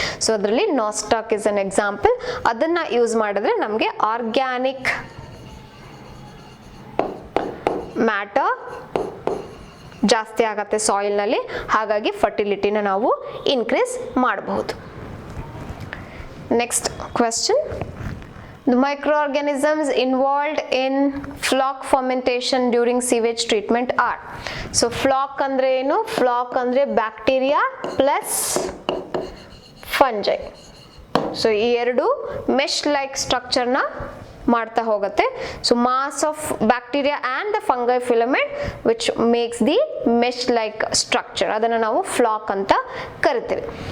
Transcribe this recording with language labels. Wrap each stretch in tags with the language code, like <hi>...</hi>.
<kn>So ಅದರಲ್ಲಿ</kn> <en>Nostoc is an example.</en> <kn>ಅದನ್ನು use ಮಾಡಿದ್ರೆ ನಮಗೆ ಆರ್ಗ್ಯಾನಿಕ್ ಮ್ಯಾಟರ್ ಜಾಸ್ತಿ ಆಗತ್ತೆ ಸಾಯಿಲ್ನಲ್ಲಿ, ಹಾಗಾಗಿ ಫರ್ಟಿಲಿಟಿನ ನಾವು ಇನ್ಕ್ರೀಸ್ ಮಾಡಬಹುದು.</kn> <en>Next question, the microorganisms involved in floc fermentation during sewage treatment are. So floc</en> <kn>ಅಂದ್ರೆ ಏನು? floc ಅಂದ್ರೆ ಬ್ಯಾಕ್ಟೀರಿಯಾ ಪ್ಲಸ್ ಫಂಜೈ. ಸೊ ಈ ಎರಡು ಮೆಶ್ ಲೈಕ್ ಸ್ಟ್ರಕ್ಚರ್ನ ಮಾಡ್ತಾ ಹೋಗುತ್ತೆ.</kn> <en>so mass of bacteria and the fungi filament which makes the mesh like structure,</en> <kn>ಅದನ್ನು ನಾವು ಫ್ಲಾಕ್ ಅಂತ ಕರಿತೀವಿ.</kn>